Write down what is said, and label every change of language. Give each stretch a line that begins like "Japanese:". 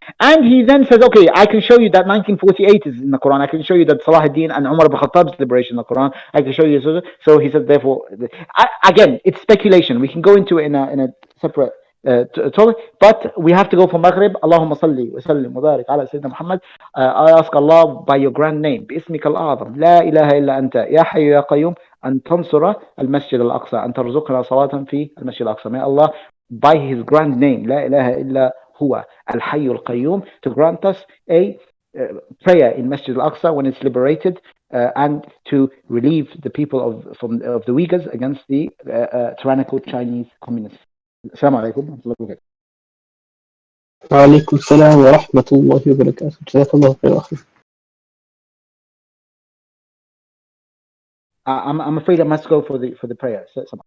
English: And he then says, okay, I can show you that 1948 is in the Quran. I can show you that Salah ad-Din and Umar ibn Khattab's liberation in the Quran. I can show you. So he said, therefore, again, it's speculation. We can go into it in a separate topic, but we have to go for Maghrib.
Arabic: Allahumma salli wa sallim wa barik ala Sayyidina Muhammad.
English: I ask Allah by your grand name,
Arabic: باسمك الأعظم لا إله إلا أنت يا حي يا قيوم أن تنصر المسجد الأقصى أن ترزقنا صلاة في المسجد الأقصى.
English: May Allah by his grand name
Arabic: لا إله إلا هو الحي القيوم
English: to grant us a prayer in Masjid al-Aqsa when it's liberated, and to relieve the people of the Uyghurs against the tyrannical Chinese communists.
Arabic: Assalamu alaikum wa rahmatullahi wa barakatuh. وعليكم السلام ورحمة الله وبركاته. جزاك الله خير أخي.
English: I'm afraid I must go for the prayer. So,